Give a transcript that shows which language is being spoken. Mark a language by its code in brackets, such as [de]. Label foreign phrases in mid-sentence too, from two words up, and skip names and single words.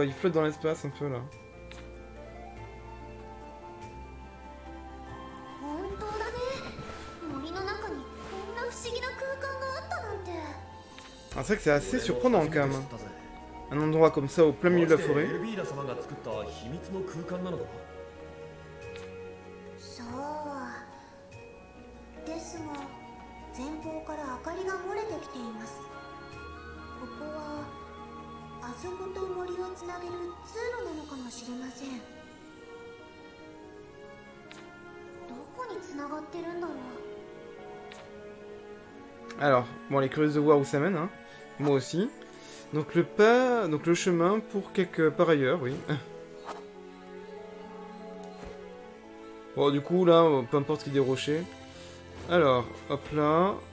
[fr] Ils flottent dans l'espace, un peu, là. Ah, c'est vrai que c'est assez surprenant, quand même. Un endroit comme ça, au plein milieu de la forêt. [ja] ですが、前方から明かりが漏れてきています。ここはあそこと森をつなげる通路なのかもしれません。どこにつながってるんだろう。 [fr] Alors, bon, elle est curieuse de voir où ça mène, hein. Moi aussi. Donc le chemin pour quelque part ailleurs, oui. Bon, du coup, là, peu importe qu'il y ait des rochers. Alors, hop là.